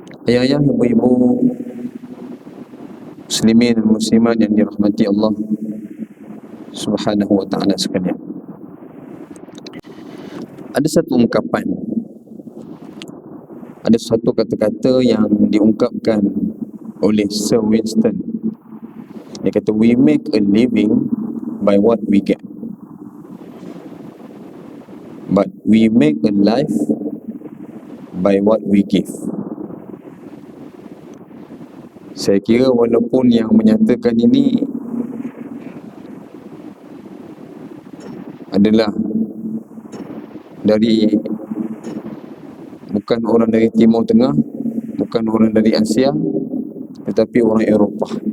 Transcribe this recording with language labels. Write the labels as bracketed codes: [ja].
[ms] Ayah-ayah, ibu-ibu muslimin dan muslimat yang dirahmati Allah Subhanahu wa taala sekalian. Ada satu ungkapan, ada satu kata-kata yang diungkapkan oleh Sir Winston. Dia kata, [en] we make a living by what we get, but we make a life by what we give. [ms] Saya kira walaupun yang menyatakan ini adalah dari, bukan orang dari Timur Tengah, bukan orang dari Asia, tetapi orang Eropah.